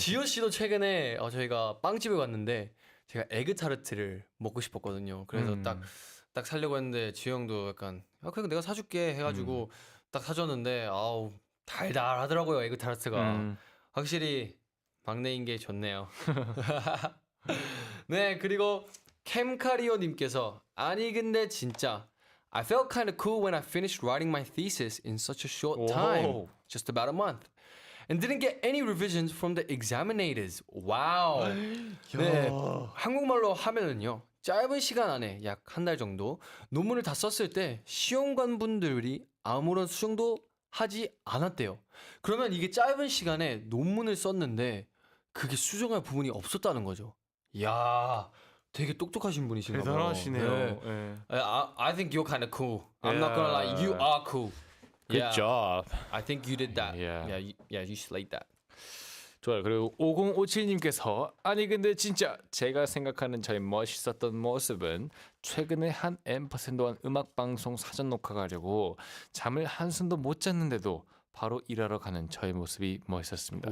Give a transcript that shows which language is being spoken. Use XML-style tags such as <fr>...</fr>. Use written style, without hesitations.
<ko>지효 씨도 최근에 저희가 빵집에 갔는데 제가 에그타르트를 먹고 싶었거든요. 그래서 딱 사려고 했는데 지효 형도 약간 그냥 내가 사줄게 해가지고 딱 사줬는데 아우 달달하더라고요 에그타르트가. 확실히 막내인 게 좋네요. 네 그리고 캠카리오님께서 아니 근데 진짜</ko> <en>I felt kind of cool when I finished writing my thesis in such a short time, 오. just about a month, and didn't get any revisions from the examinators. 와우.</en> <ko>네, 한국말로 하면은요 짧은 시간 안에 약 한 달 정도 논문을 다 썼을 때 시험관분들이 아무런 수정도 하지 않았대요. 그러면 이게 짧은 시간에 논문을 썼는데 그게 수정할 부분이 없었다는 거죠. 야. 되게 똑똑하신 분이신가 봐요. 대단하시네요. 네. 네.</ko> <en>I think you're kind of cool. I'm not gonna lie, you are cool. Good Yeah, job. I think you did that. Yeah. You slayed that.</en> <ko>좋아요. 그리고 5057님께서 아니 근데 진짜 제가 생각하는 저의 멋있었던 모습은 최근에 한 앰퍼센드한 음악 방송 사전 녹화 가려고 잠을 한숨도 못 잤는데도 바로 일하러 가는 저의 모습이 멋있었습니다.</ko>